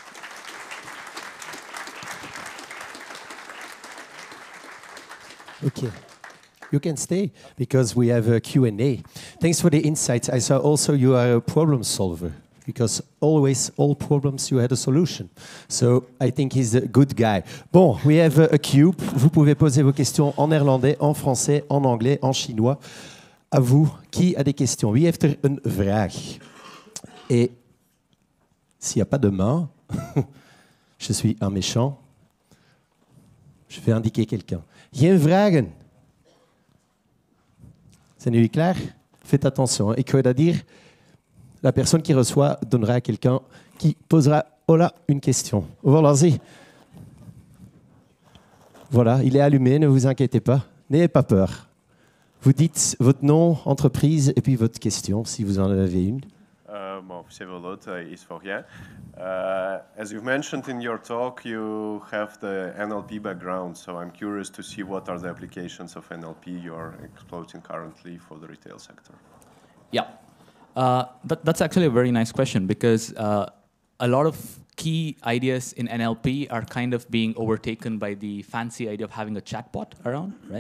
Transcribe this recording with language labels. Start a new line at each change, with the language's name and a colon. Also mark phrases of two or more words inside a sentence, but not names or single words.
English: Okay. You can stay because we have a Q&A. Thanks for the insights. I saw also you are a problem solver because always, all problems, you had a solution. So I think he's a good guy. Bon, we have a queue.
French: Vous pouvez poser vos questions en néerlandais, en français, en anglais, en chinois. À vous, qui a des questions?
Dutch: Wie heeft er een vraag?
French: Et s'il n'y a pas de main, je suis un méchant, je vais indiquer quelqu'un.
Dutch: Geen vragen? Zijn jullie klaar?
French: Faites attention.
Dutch: Ik ga dat dire.
French: La personne qui reçoit donnera à quelqu'un qui posera une question. Voilà-y. Voilà, il est allumé, ne vous inquiétez pas. N'ayez pas peur. Vous dites votre nom, entreprise et puis votre question, si vous en avez une.
English: Bon, Sevelot is for you. As you've mentioned in your talk, you have the NLP background, so I'm curious to see what are the applications of NLP you're exploiting currently for the retail sector. Yeah, that's actually a very nice question because a lot of key ideas in NLP are kind of being overtaken by the fancy idea of having a chatbot around, right?